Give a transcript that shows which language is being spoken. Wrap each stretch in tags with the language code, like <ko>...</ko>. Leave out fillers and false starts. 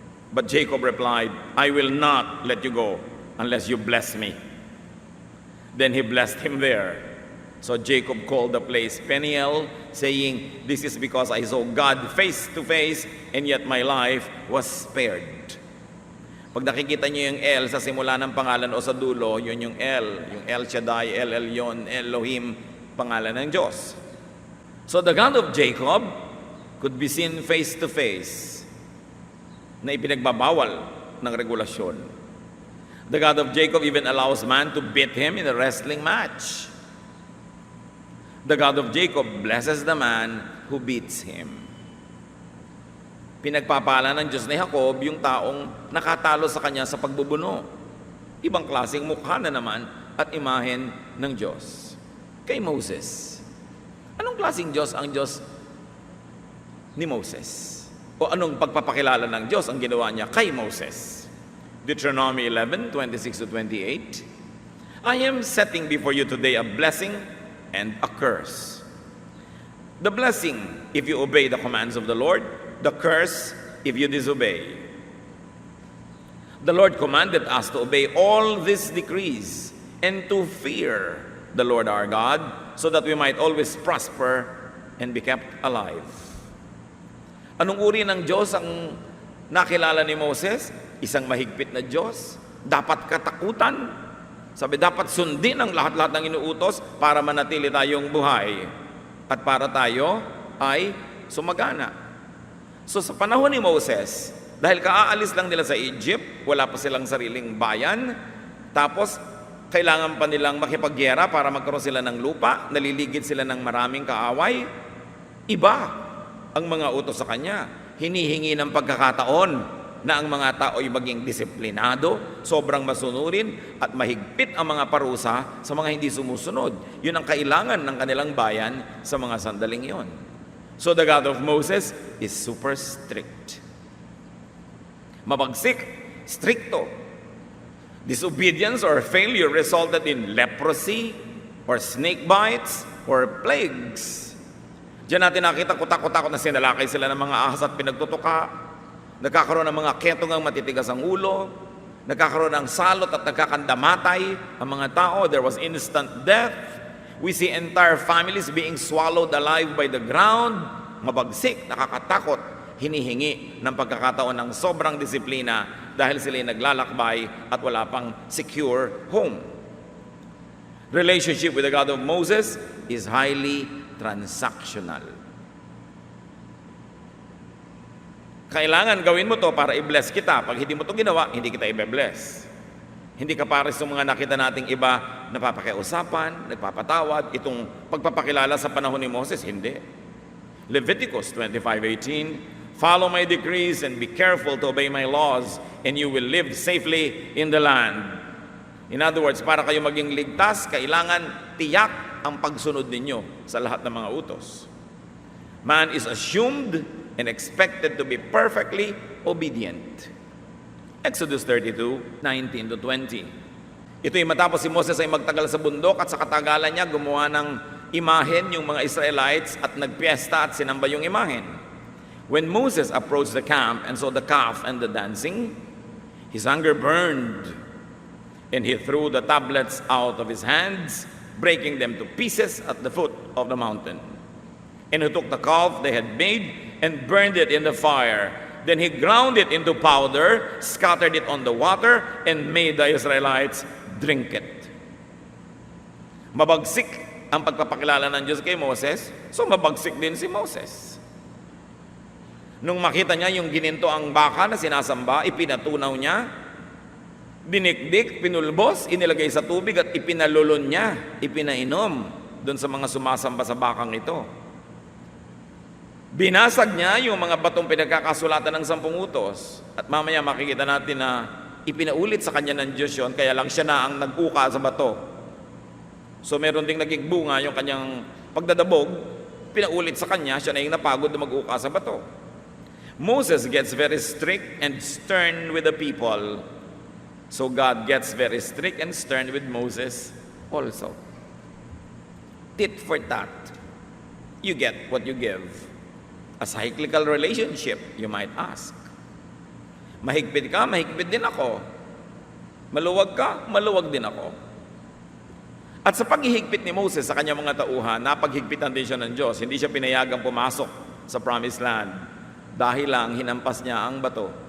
<en>But Jacob replied, "I will not let you go unless you bless me." Then he blessed him there. So Jacob called the place Peniel, saying, "This is because I saw God face to face, and yet my life was spared."</en> <tl>Pag nakikita niyo yung El sa simula ng pangalan o sa dulo, yun yung El Shaddai, El Elyon, Elohim, pangalan ng Diyos.</tl> <en>So the God of Jacob could be seen face to face,</en> <tl>na ipinagbabawal ng regulasyon.</tl> <en>The God of Jacob even allows man to beat him in a wrestling match. The God of Jacob blesses the man who beats him.</en> <tl>Pinagpapala ng Diyos ni Jacob yung taong nakatalo sa kanya sa pagbubuno. Ibang klaseng mukha na naman at imahen ng Diyos. Kay Moses. Anong klaseng Diyos ang Diyos ni Moses? O anong pagpapakilala ng Diyos ang ginawa niya kay Moses?</tl> <en>Deuteronomy 11:26-28. I am setting before you today a blessing and a curse. The blessing if you obey the commands of the Lord, the curse if you disobey. The Lord commanded us to obey all these decrees and to fear the Lord our God, so that we might always prosper and be kept alive.</en> <tl>Anong uri ng Diyos ang nakilala ni Moses? Isang mahigpit na Diyos. Dapat katakutan. Sabi, dapat sundin ang lahat-lahat ng inuutos para manatili tayong buhay at para tayo ay sumagana. So sa panahon ni Moses, dahil kaaalis lang nila sa Egypt, wala pa silang sariling bayan, tapos kailangan pa nilang makipagyera para magkaroon sila ng lupa, naliligid sila ng maraming kaaway, iba ang mga utos sa kanya. Hinihingi ng pagkakataon na ang mga tao ay maging disiplinado, sobrang masunurin at mahigpit ang mga parusa sa mga hindi sumusunod. Yun ang kailangan ng kanilang bayan sa mga sandaling yon.</tl> <en>So the God of Moses is super strict.</en> <tl>Mabagsik, stricto.</tl> <en>Disobedience or failure resulted in leprosy or snake bites or plagues.</en> <tl>Diyan natin nakita kutak-kutak na sinalakay sila ng mga ahas at pinagtutuka. Nagkakaroon ng mga ketongang matitigas ang ulo. Nagkakaroon ng salot at nagkakandamatay ang mga tao.</tl> <en>There was instant death. We see entire families being swallowed alive by the ground.</en> <tl>Mabagsik, nakakatakot, hinihingi ng pagkakataon ng sobrang disiplina dahil sila naglalakbay at wala pang secure home.</tl> <en>Relationship with the God of Moses is highly transactional.</en> <tl>Kailangan gawin mo to para i-bless kita. Pag hindi mo to ginawa, hindi kita i-bless. Hindi ka pares sa mga nakita nating iba, napapakiusapan, nagpapatawad. Itong pagpapakilala sa panahon ni Moses, hindi.</tl> <en>Leviticus 25:18, follow my decrees and be careful to obey my laws, and you will live safely in the land. In other words,</en> <tl>para kayo maging ligtas, kailangan tiyak ang pagsunod ninyo sa lahat ng mga utos.</tl> <en>Man is assumed and expected to be perfectly obedient. Exodus 32:19-20.</en> <tl>Ito'y matapos si Moses ay magtagal sa bundok at sa katagalan niya gumawa ng imahen yung mga Israelites at nagpiesta at sinamba yung imahen.</tl> <en>When Moses approached the camp and saw the calf and the dancing, his anger burned, and he threw the tablets out of his hands, breaking them to pieces at the foot of the mountain. And he took the calf they had made and burned it in the fire. Then he ground it into powder, scattered it on the water, and made the Israelites drink it.</en> <tl>Mabagsik ang pagpapakilala ng Diyos kay Moses, so mabagsik din si Moses. Nung makita niya yung gininto ang baka na sinasamba, ipinatunaw niya, dinikdik, pinulbos, inilagay sa tubig at ipinalulon niya, ipinainom doon sa mga sumasamba sa bakang ito. Binasag niya yung mga batong pinagkakasulatan ng 10 utos. At mamaya makikita natin na ipinaulit sa kanya ng Diyos yun, kaya lang siya na ang nag-uka sa bato. So meron ding naging bunga yung kanyang pagdadabog, pinaulit sa kanya, siya na yung napagod na mag-uka sa bato.</tl> <en>Moses gets very strict and stern with the people. So God gets very strict and stern with Moses also. Tit for tat. You get what you give. A cyclical relationship, you might ask.</en> <tl>Mahigpit ka, mahigpit din ako. Maluwag ka, maluwag din ako. At sa paghihigpit ni Moses sa kanyang mga tauhan, napaghigpitan din siya ng Diyos. Hindi siya pinayagang pumasok sa promised land dahil lang hinampas niya ang bato.</tl>